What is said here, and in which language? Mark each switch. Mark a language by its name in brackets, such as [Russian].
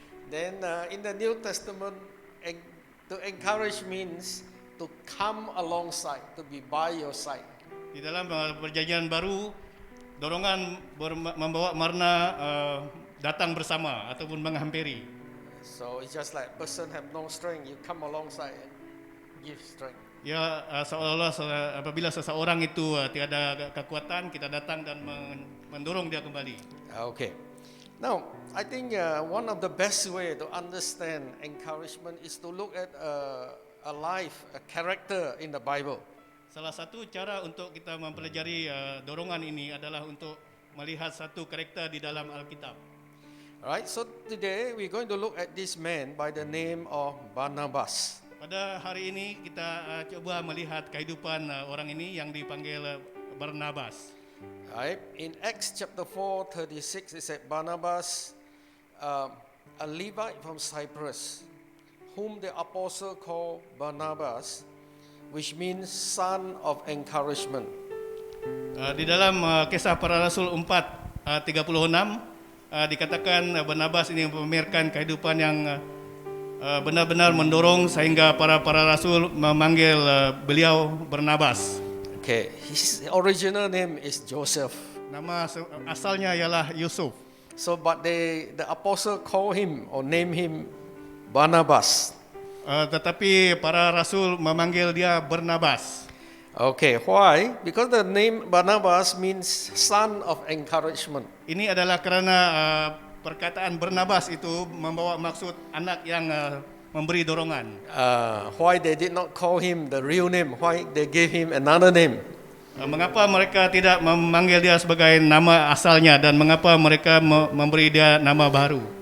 [English] Then in the New Testament, to encourage means to come alongside, to be by your side. [Malay] Di dalam Perjanjian Baru, dorongan membawa makna datang bersama ataupun menghampiri. [English] So it's just like person have no strength, you come alongside and give strength. [Malay] Ya, seolah-olah apabila seseorang itu tiada kekuatan, kita datang dan mendorong dia kembali. [English] Okay. Now, I think one of the best way to understand encouragement is to look at a life, a character in the Bible. [Malay] Salah satu cara untuk kita mempelajari dorongan ini adalah untuk melihat satu karakter di dalam Alkitab. [English] Alright, so today we're going to look at this man by the name of Barnabas. [Malay] Pada hari ini kita coba melihat kehidupan orang ini yang dipanggil Barnabas. [English] Right? In Acts chapter 4:36, it said Barnabas, a Levite from Cyprus, whom the apostle called Barnabas, which means son of encouragement. [Malay] Di dalam Kisah Para Rasul 4:36 dikatakan Barnabas ini memamerkan kehidupan yang benar-benar mendorong sehingga para rasul memanggil beliau Barnabas. [English] Okay, his original name is Joseph. [Malay] Nama asalnya ialah Yusuf. [English] So, but the apostle call him or name him Barnabas. [Malay] Tetapi para rasul memanggil dia Barnabas. [English] Okay, why? Because the name Barnabas means son of encouragement. [Malay] Ini adalah kerana perkataan Barnabas itu membawa maksud anak yang memberi dorongan. [English] Why they did not call him the real name? Why they gave him another name? [Malay] Mengapa mereka tidak memanggil dia sebagai nama asalnya dan mengapa mereka memberi dia nama baru?